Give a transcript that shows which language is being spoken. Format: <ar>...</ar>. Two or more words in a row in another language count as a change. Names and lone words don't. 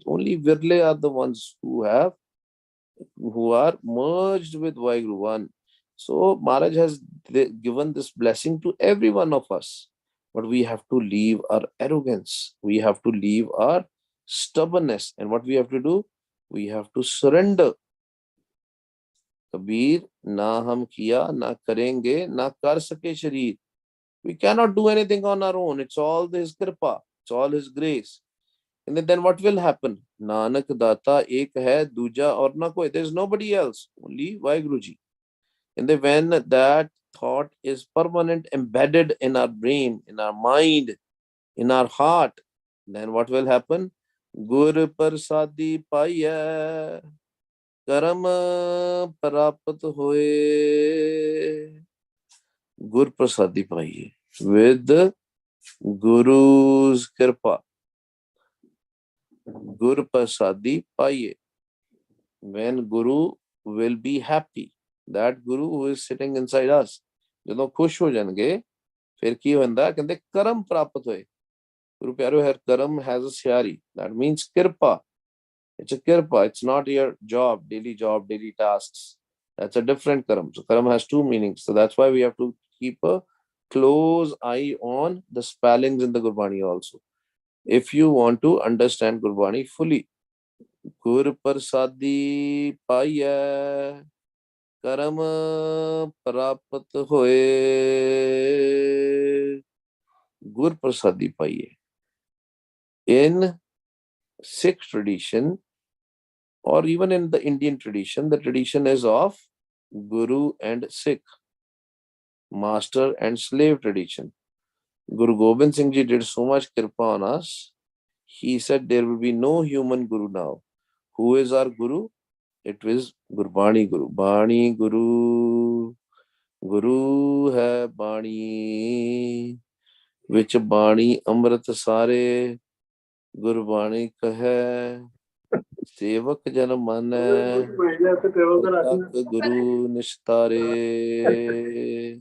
<en>Only Virle are the ones who are merged with Vaheguru one. So Maharaj has given this blessing to every one of us. But we have to leave our arrogance. We have to leave our stubbornness. And what we have to do? We have to surrender.</en> <hi>कबीर ना हम किया ना करेंगे ना कर सके शरीर.</hi> <en>We cannot do anything on our own. It's all His kripa. It's all His grace. And then what will happen?</en> <pa>ਨਾਨਕ ਦਾਤਾ ਏਕ ਹੈ, ਦੂਜਾ ਔਰ ਨਾ ਕੋਈ.</pa> <en>There's nobody else. Only Vaheguruji. And then when that thought is permanent, embedded in our brain, in our mind, in our heart, then what will happen?</en> <pa>ਗੁਰ ਪ੍ਰਸਾਦਿ ਪਾਇਆ, ਕਰਮ ਪ੍ਰਾਪਤ ਹੋਏ. ਗੁਰ ਪ੍ਰਸਾਦਿ ਪਾਈਏ.</pa> <en>With Guru's kripa.</en> <pa>ਗੁਰ ਪ੍ਰਸਾਦਿ ਪਾਈਏ.</pa> <en>When Guru will be happy, that Guru who is sitting inside us,</en> <pa>ਜਦੋਂ ਖੁਸ਼ ਹੋ ਜਾਣਗੇ, ਫਿਰ ਕੀ ਹੁੰਦਾ? ਕਹਿੰਦੇ ਕਰਮ ਪ੍ਰਾਪਤ ਹੋਏ।</pa> <en>Guru Pyaro here, karam has a syari. That means kirpa. It's a kirpa. It's not your job, daily tasks. That's a different karam. So karam has two meanings. So that's why we have to keep a close eye on the spellings in the Gurbani also. If you want to understand Gurbani fully,</en> <pa>ਗੁਰ ਪ੍ਰਸਾਦਿ ਪਾਇਆ ਕਰਮ ਪ੍ਰਾਪਤ ਹੋਏ. ਗੁਰ ਪ੍ਰਸਾਦਿ ਪਾਈਏ.</pa> <en>In Sikh tradition, or even in the Indian tradition, the tradition is of Guru and Sikh, master and slave tradition. Guru Gobind Singh Ji did so much kripa on us. He said there will be no human Guru now. Who is our Guru? It is Gurbani Guru.</en> <pa>ਬਾਣੀ ਗੁਰੂ। ਗੁਰੂ ਹੈ ਬਾਣੀ. Which ਬਾਣੀ ਅੰਮ੍ਰਿਤ ਸਾਰੇ. ਗੁਰਬਾਣੀ ਕਹੇ. ਸੇਵਕ ਜਨ ਮਨ ਗੁਰੂ ਨਿਸਤਾਰੇ.</pa>